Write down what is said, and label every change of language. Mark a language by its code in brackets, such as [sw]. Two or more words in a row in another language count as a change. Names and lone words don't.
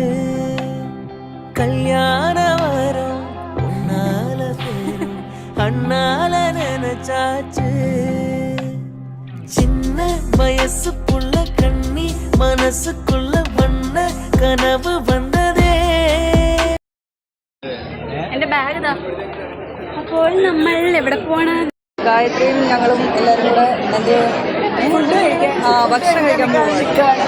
[ta] கல்யாண வரம் உன்னால பேரும் அண்ணால நினைச்சாச்சு சின்ன வயசுக்குள்ள கண்ணி மனசுக்குள்ள வண்ண கனவு வந்ததே. [ml] എൻ്റെ ബാഗ് ഇതാ. അപ്പോൾ നമ്മൾ എവിടെ പോവാണ്? ഗായത്രിയും ഞങ്ങളും എല്ലാവരും കൂടെ ഫുഡ് കഴിക്കാൻ ഭക്ഷണം കഴിക്കാൻ പോവാണ്.